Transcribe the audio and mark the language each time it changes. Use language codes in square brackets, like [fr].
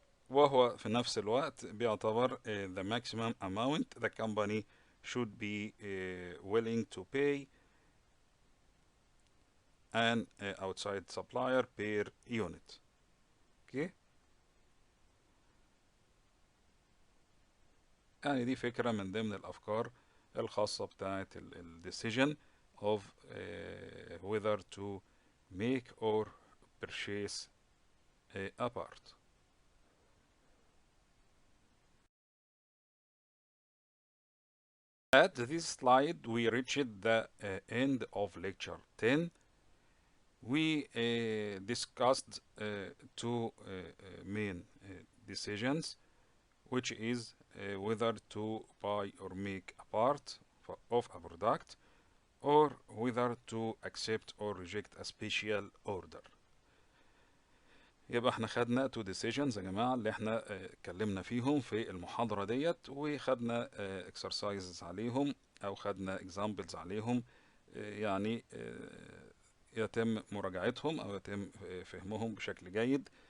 [ar] وهو في نفس الوقت بيعتبر [en] the maximum amount the company should be willing to pay an outside supplier per unit. [ar] اوكي، يعني دي فكرة من ضمن الأفكار الخاصة بتاعة ال [en] decision of whether to make or purchase a part. At this slide, we reached the end of lecture 10. We discussed two main decisions, which is whether to buy or make a part of a product, or whether to accept or reject a special order. [ar] يبقى احنا خدنا [en] two decisions [ar] يا جماعة اللي احنا اتكلمنا فيهم في المحاضرة ديت، وخدنا exercises عليهم او خدنا examples عليهم، يعني يتم مراجعتهم او يتم فهمهم بشكل جيد.